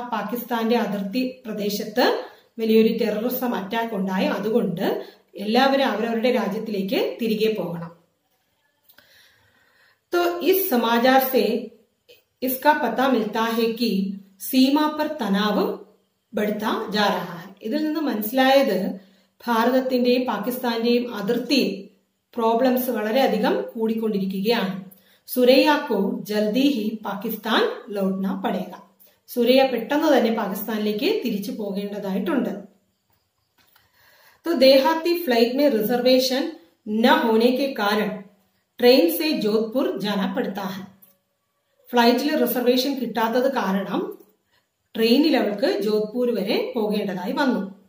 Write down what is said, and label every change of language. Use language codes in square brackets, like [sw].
[ml] പാകിസ്ഥാന്റെ അതിർത്തി പ്രദേശത്ത് വലിയൊരു ടെററിസം അറ്റാക്ക് ഉണ്ടായി, അതുകൊണ്ട് എല്ലാവരും അവരവരുടെ രാജ്യത്തിലേക്ക് തിരികെ പോകണം. [hi] तो इस समाचार से इसका पता मिलता है कि सीमा पर तनाव बढ़ता जा रहा है. [ml] ഇതിൽ നിന്ന് മനസ്സിലായത് ഭാരതത്തിന്റെയും പാകിസ്ഥാന്റെയും അതിർത്തിയിൽ പ്രോബ്ലംസ് വളരെയധികം കൂടിക്കൊണ്ടിരിക്കുകയാണ്. [hi] സുരയ്യക്കോ ജൽദി ഹി പാകിസ്ഥാൻ ലൗട്ട്ന പടേഗ. [ml] സുരയ്യ പെട്ടെന്ന് തന്നെ പാകിസ്ഥാനിലേക്ക് തിരിച്ചു പോകേണ്ടതായിട്ടുണ്ട്. [hi] तो देहाती फ्लाइट में रिजर्वेशन न होने के कारण ട്രെയിൻ സെ ജോധ്പൂർ ജാനാ പടുത്താ ഹൈ. [ml] ഫ്ലൈറ്റിൽ റിസർവേഷൻ കിട്ടാത്തത് കാരണം ട്രെയിനിൽ അവൾക്ക് ജോധ്പൂർ വരെ പോകേണ്ടതായി വന്നു.